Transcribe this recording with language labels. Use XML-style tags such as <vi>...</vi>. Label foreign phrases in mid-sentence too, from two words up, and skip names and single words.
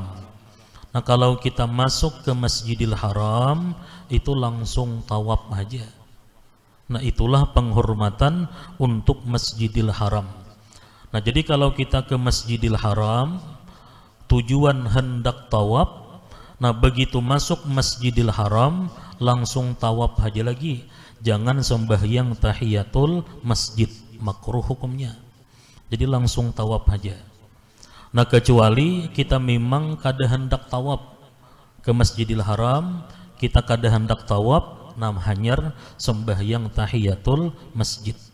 <id>Nah kalau kita masuk ke Masjidil Haram itu langsung tawaf aja. Nah itulah penghormatan untuk Masjidil Haram. Nah jadi kalau kita ke Masjidil Haram tujuan hendak tawaf, nah begitu masuk Masjidil Haram langsung tawaf aja lagi. Jangan sembahyang</id> <ar>تحية المسجد,</ar> <id>makruh hukumnya. Jadi langsung tawaf aja. Nah kecuali kita memang kada hendak tawaf ke Masjidil Haram, kita kada hendak tawaf, nah hanyar sembahyang</id> <ar>تحية المسجد.</ar>